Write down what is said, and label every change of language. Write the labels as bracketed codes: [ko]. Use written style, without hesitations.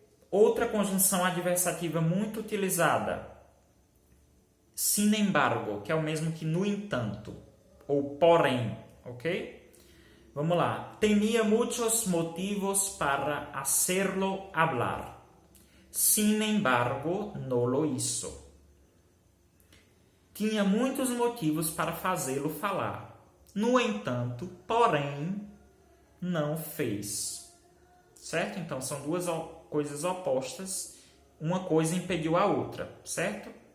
[pt] Outra conjunção adversativa muito utilizada, sin embargo, que é o mesmo que no entanto, ou porém, ok? Vamos lá. [es] Tenía muchos motivos para hacerlo hablar. Sin embargo, no lo hizo. [pt] Tinha muitos motivos para fazê-lo falar. No entanto, porém, não fez. Certo? Então, são duas coisas opostas. Uma coisa impediu a outra, certo?